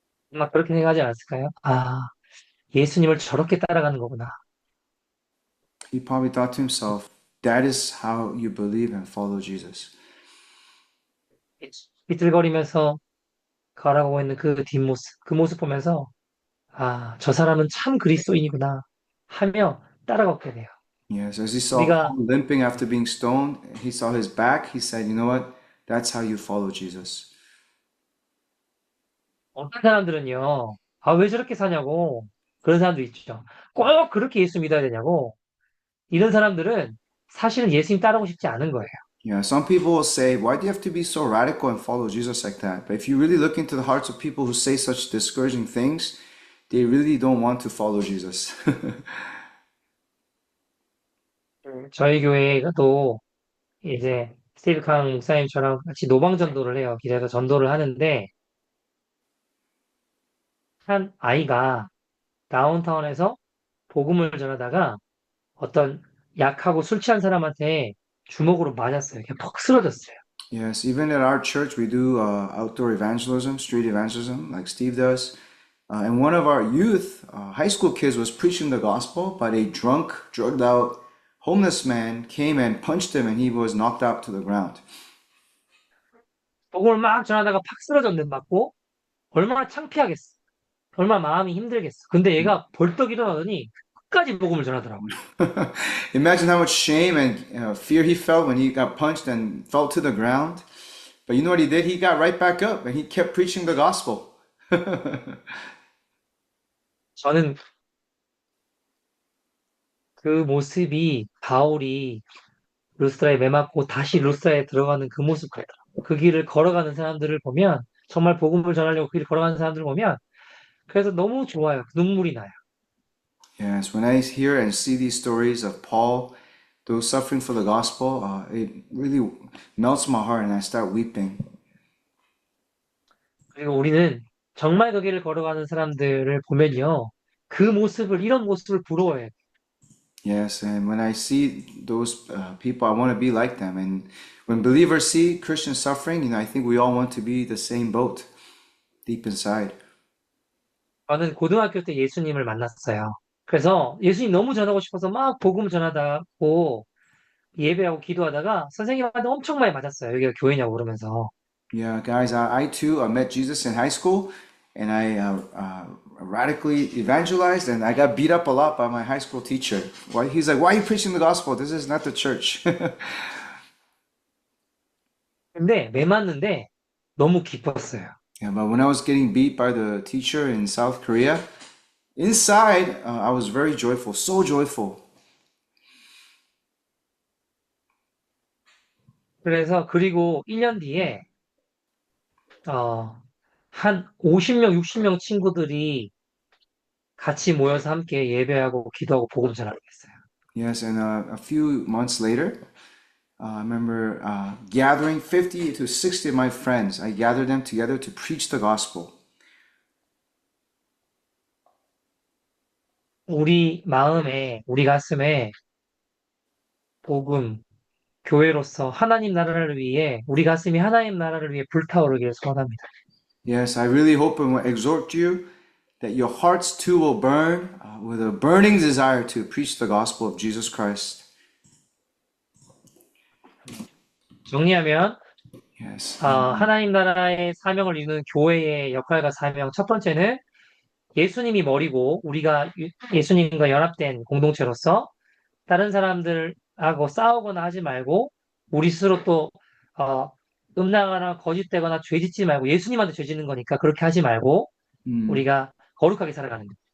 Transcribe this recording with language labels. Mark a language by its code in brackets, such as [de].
[ko] 막 그렇게 생각하지 않았을까요? 아, 예수님을 저렇게 따라가는 거구나. [en] He probably thought to himself, that is how you believe and follow Jesus. [ko] 삐뚤거리면서 걸어가고 있는 그 뒷모습, 그 모습 보면서 아, 저 사람은 참 그리스도인이구나 하며 따라가게 돼요. [en] Yes, as he saw [ko] 우리가 [en] Paul limping after being stoned, he saw his back, he said, you know what? That's how you follow Jesus. [ko] 어떤 사람들은요, 아, 왜 저렇게 사냐고 그런 사람도 있죠. 꼭 그렇게 예수 믿어야 되냐고. 이런 사람들은 사실은 예수님 따르고 싶지 않은 거예요. [en] Yeah, some people will say, why do you have to be so radical and follow Jesus like that? But if you really look into the hearts of people who say such discouraging things, they really don't want to follow Jesus. [ko] 저희 교회도 이제 스티브 강 목사님처럼 같이 노방 전도를 해요. 길에서 전도를 하는데 한 아이가 다운타운에서 복음을 전하다가 어떤 약하고 술 취한 사람한테 주먹으로 맞았어요. 그냥 퍽 쓰러졌어요. [en] Yes, even at our church, we do outdoor evangelism, street evangelism, like Steve does. And one of our youth, high school kids, was preaching the gospel, but a drunk, drugged out homeless man came and punched him and he was knocked out to the ground. [ko] 복음을 막 전하다가 팍 쓰러졌는데 맞고 얼마나 창피하겠어. 얼마나 마음이 힘들겠어. 근데 얘가 벌떡 일어나더니 끝까지 복음을 전하더라고요. [en] Imagine how much shame and fear he felt when he got punched and fell to the ground. But you know what he did? He got right back up and he kept preaching the gospel. [ko] 저는 그 모습이 바울이 루스드라에 매맞고 다시 루스드라에 들어가는 그 모습 같더라고요. 그 길을 걸어가는 사람들을 보면 정말 복음을 전하려고 그 길을 걸어가는 사람들을 보면 그래서 너무 좋아요. 눈물이 나요. [en] Yes, when I hear and see these stories of Paul, those suffering for the gospel, it really melts my heart and I start weeping. [ko] 그리고 우리는 정말 그 길을 걸어가는 사람들을 보면요. 그 모습을, 이런 모습을 부러워해요. [en] Yes, and when I see those people, I want to be like them. And when believers see Christians suffering, I think we all want to be the same boat deep inside. [ko] 저는 고등학교 때 예수님을 만났어요. 그래서 예수님 너무 전하고 싶어서 막 복음 전하다고 예배하고 기도하다가 선생님한테 엄청 많이 맞았어요. 여기가 교회냐고 그러면서. [en] Yeah, guys, I too met Jesus in high school and I radically evangelized and I got beat up a lot by my high school teacher. Why? He's like, why are you preaching the gospel? This is not the church. [ko] 근데 매 맞는데 너무 기뻤어요. [en] Yeah, but when I was getting beat by the teacher in South Korea, inside I was very joyful, so joyful. [ko] 그래서 그리고 1년 뒤에 한 50명, 60명 친구들이 같이 모여서 함께 예배하고 기도하고 복음 전하기로 했어요. [en] Yes, and a few months later, I remember gathering 50 to 60 of my friends. I gathered them together to preach the gospel. [ko] 우리 마음에, 우리 가슴에 복음, 교회로서 하나님 나라를 위해 우리 가슴이 하나님 나라를 위해 불타오르기를 소원합니다. [en] Yes, I really hope and exhort you that your hearts too will burn with a burning desire to preach the gospel of Jesus Christ. [ko] 정리하면 [en] Yes. [ko] 하나님 나라의 사명을 이루는 교회의 역할과 사명. 첫 번째는 예수님이 머리고 우리가 예수님과 연합된 공동체로서 다른 사람들하고 싸우거나 하지 말고 우리 스스로 또 음란하거나 거짓되거나 죄짓지 말고 예수님한테 죄짓는 거니까 그렇게 하지 말고 우리가 거룩하게 살아가는 것.